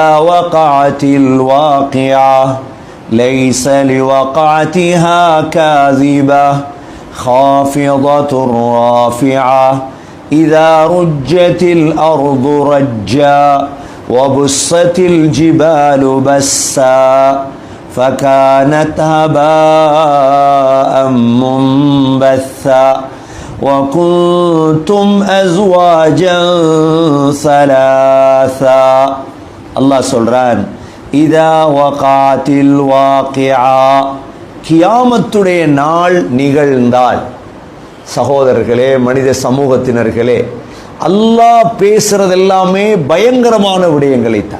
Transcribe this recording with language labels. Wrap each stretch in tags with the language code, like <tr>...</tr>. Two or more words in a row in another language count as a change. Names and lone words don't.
<ar>وقعت الواقعة ليس لوقعتها كاذبة خافضة رافعة إذا رجت الأرض رجا وبست الجبال بسا فكانت هباء منبثا وكنتم أزواجا ثلاثا.</ar> <ta>அல்லாஹ் சொல்றான்,</ta> <ar>إذا وقعت الواقعة,</ar> <ta>கியாமத்துடைய நாள் நிகழ்ந்தால். சகோதரர்களே, மனித சமூகத்தினர்களே, அல்லாஹ் பேசுறது எல்லாமே பயங்கரமான விடயங்களைத்தான்.</ta>